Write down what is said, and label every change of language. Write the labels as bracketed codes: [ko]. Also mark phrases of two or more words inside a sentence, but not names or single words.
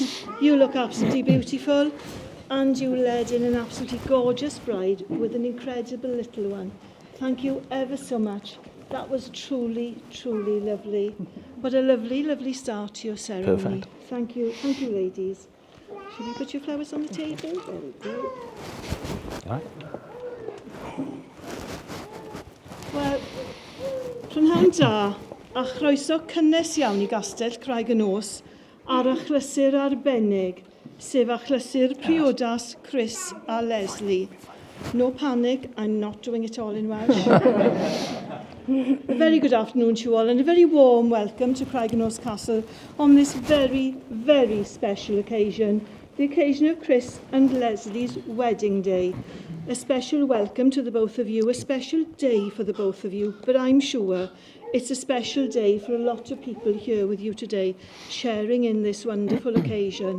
[en] You look absolutely beautiful, and you led in an absolutely gorgeous bride with an incredible little one. Thank you ever so much. That was truly, truly lovely. What a lovely, lovely start to your ceremony. Perfect. Thank you, ladies. Should we put your flowers on the table? There we go. All right. [cy] Wel, prynhawn da, a chroeso cynnes iawn i Gastell Craig y Nos ar achlysur arbennig, sef achlysur priodas Chris a Lesley. [en] No panic, I'm not doing it all in Welsh. A very good afternoon to you all, and a very warm welcome to Craig y Nos Castle on this very, very special occasion, the occasion of Chris and Lesley's wedding day. A special welcome to the both of you, a special day for the both of you, but I'm sure it's a special day for a lot of people here with you today, sharing in this wonderful occasion.